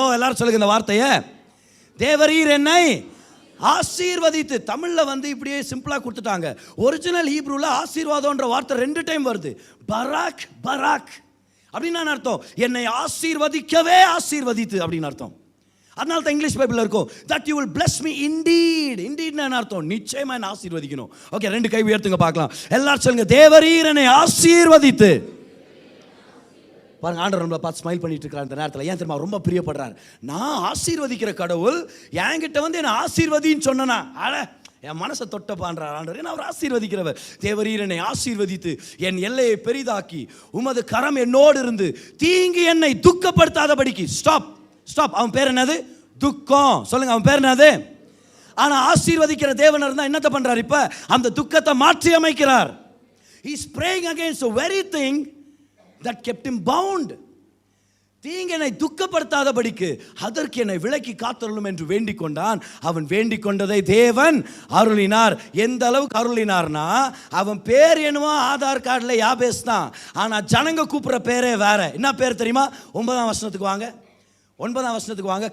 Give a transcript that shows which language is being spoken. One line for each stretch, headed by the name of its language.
Tamil: எல்லாரும் சொல்லுங்க இந்த வார்த்தையை, தேவரீர் என்னை ஆசீர்வதித்து. தமிழ்ல வந்து இப்படியே சிம்பிளா கொடுத்துட்டாங்க. ஒரிஜினல் ஹீப்ரூல ஆசீர்வாதம்ன்ற வார்த்தை 2 டைம் வருது. பராக் பராக் அப்படின்னு அர்த்தம். என்னை ஆசீர்வதிக்கவே ஆசீர்வதித்து அப்படின்னு அர்த்தம். அதனால தான் இங்கிலீஷ் பைபிள்ல இருக்கும்,
English: that you will bless me indeed.
Tamil: indeed என்ன அர்த்தம்? நிச்சயமா என்ன ஆசீர்வதிக்கணும். ஓகே, 2 கை உயர்த்துங்க பார்க்கலாம். எல்லாரும் சொல்லுங்க, தேவரீர் என்னை ஆசீர்வதித்து. பாருங்க, ஆண்டவர் நம்மளை பார்த்து ஸ்மைல் பண்ணிட்டு இருக்கிறார் இந்த நேரத்தில். ஏன் தெரியுமா? ரொம்ப பிரியப்படுறார். நான் ஆசீர்வதிக்கிற கடவுள் என்கிட்ட வந்து என்ன ஆசீர்வதின்னு சொன்னா, அட என் மனசை தொட்டப்பான்றார் ஆண்டவர். ஏன்னா அவர் ஆசீர்வதிக்கிறவர். தேவரீர் என்னை ஆசீர்வதித்து என் எல்லையை பெரிதாக்கி உமது கரம் என்னோடு இருந்து தீங்கு என்னை துக்கப்படுத்தாதபடிக்கு. Stop stop. அவன் பேர் என்னது? துக்கம். சொல்லுங்க, அவன் பேர் என்னது? ஆனா ஆசீர்வதிக்கிற தேவன் இருந்தா என்னத்தை பண்றார்? இப்ப அந்த துக்கத்தை மாற்றி அமைக்கிறார்.
English: He is praying against the very thing that kept him bound.
Tamil: தீங்கு என்னை துக்கப்படுத்தாதபடிக்கு அதற்கு என்னை விலக்கி காத்தருளும் என்று வேண்டிக் கொண்டான். அவன் வேண்டிக் கொண்டதை தேவன் அருளினார். எந்த அளவுக்கு அருளினார்னா, அவன் பேர் என்னவோ ஆதார் கார்டில் யாபேஸ் தான், ஆனா ஜனங்க கூப்பிடுற பேரே வேற. என்ன பேர் தெரியுமா? 9ஆம் வசனத்துக்கு வாங்க. 9ஆம் வசனத்துக்கு வாங்க.